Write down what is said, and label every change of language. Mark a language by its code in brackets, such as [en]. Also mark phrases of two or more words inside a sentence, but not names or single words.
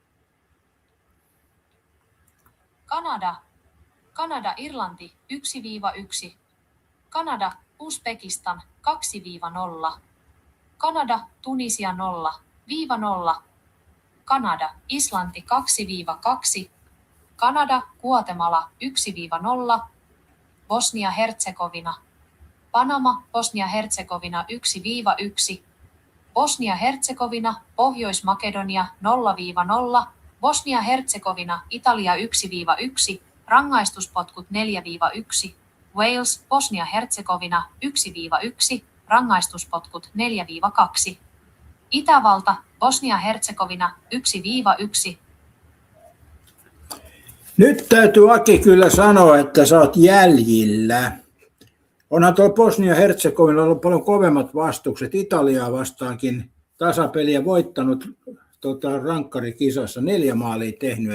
[fi] Kanada Irlanti 1-1. Kanada Uzbekistan 2-0. Kanada Tunisia 0-0. Kanada Islanti 2-2. Kanada Guatemala 1-0. Bosnia-Herzegovina Panama Bosnia-Herzegovina 1-1. Bosnia-Herzegovina Pohjois-Makedonia 0-0. Bosnia-Herzegovina Italia 1-1. Rangaistuspotkut 4-1. Wales Bosnia-Herzegovina 1-1. Rangaistuspotkut 4-2. Itävalta Bosnia-Herzegovina 1-1. Nyt täytyy Aki kyllä sanoa, että sä oot jäljillä. Onhan tuo Bosnia-Herzegovina ollut paljon kovemmat vastukset. Italiaa vastaankin tasapeliä voittanut rankkarikisassa 4 maalia tehnyt.